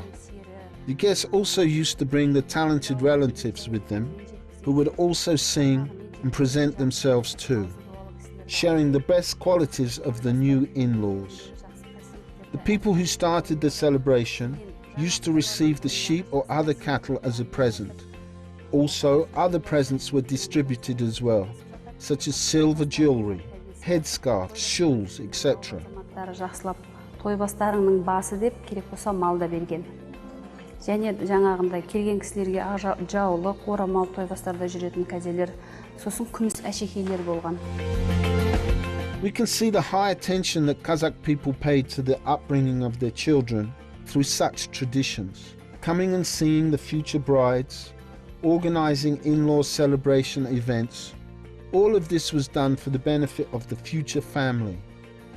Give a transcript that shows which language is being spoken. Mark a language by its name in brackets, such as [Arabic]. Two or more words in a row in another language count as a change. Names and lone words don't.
[English] The guests also used to bring the talented relatives with them, who would also sing and present themselves too, sharing the best qualities of the new in-laws. The people who started the celebration used to receive the sheep or other cattle as a present. Also, other presents were distributed as well, such as silver jewelry, headscarves, shawls, etc. [Kazakh] Тойбастарыңның басы деп керек болса мал да берген. Және жаңағында келген кісілерге жаулық, орамал тойбастарда жүретін кәделер, сосын күміс әшекейлер болған. [English] We can see the high attention that Kazakh people paid to the upbringing of their children through such traditions. Coming and seeing the future brides, organizing in-law celebration events, all of this was done for the benefit of the future family.